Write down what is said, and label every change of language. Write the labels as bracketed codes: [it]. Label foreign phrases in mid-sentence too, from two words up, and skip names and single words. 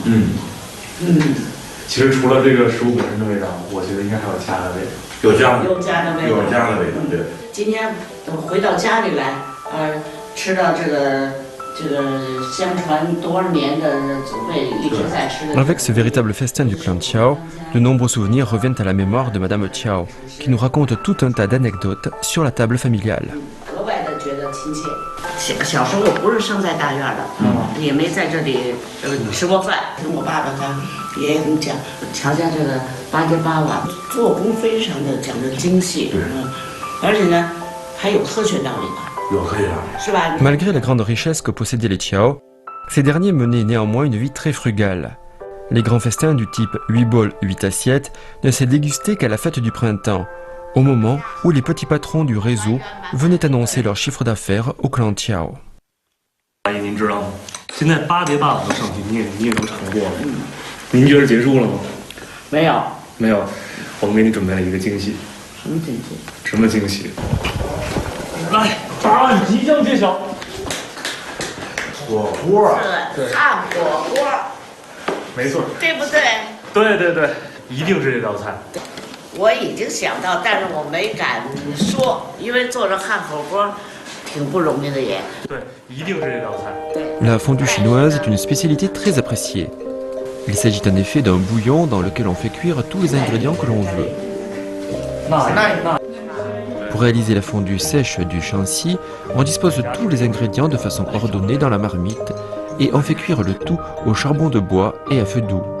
[zh] 其实除了这个食物本身的味道，我觉得应该还有家的味道。有家的味道，对。今天回到家里来，吃到这个相传多少年的祖辈一直在吃的。 [fr] Avec ce véritable festin du clan Tiao, de nombreux souvenirs reviennent à la mémoire de Madame Tiao, qui nous raconte tout un tas d'anecdotes sur la table familiale. [zh] 格外的觉得亲切。小时候我不是生在大院的，也没在这里吃过饭。听我爸爸他爷爷讲，乔家这个8碟8碗做工非常的讲究精细，而且呢还有科学道理吧。 [fr] Malgré la grande richesse que possédaient les Tiao, ces derniers menaient néanmoins une vie très frugale. Les grands festins du type 8 bols, 8 assiettes ne s'est dégusté qu'à la fête du printemps, au moment où les petits patrons du réseau venaient annoncer leur chiffre d'affaires au clan Tiao. [zh] 阿姨，您知道吗？现在8碟8碗都上去，你也能尝过了。您觉得结束了吗？没有，我们给你准备了一个惊喜。什么惊喜？来。答案即将揭晓。火锅，对，汉火锅。没错，对不对？对对对，一定是这道菜。我已经想到，但是我没敢说，因为做着汉火锅挺不容易的也。对，一定是这道菜。对。 [fr] La fondue chinoise est une spécialité très appréciée. Il s'agit en effet d'un bouillon dans lequel on fait cuire tous les ingrédients que l'on veut. Pour réaliser la fondue sèche du Shanxi, on dispose de tous les ingrédients de façon ordonnée dans la marmite et on fait cuire le tout au charbon de bois et à feu doux.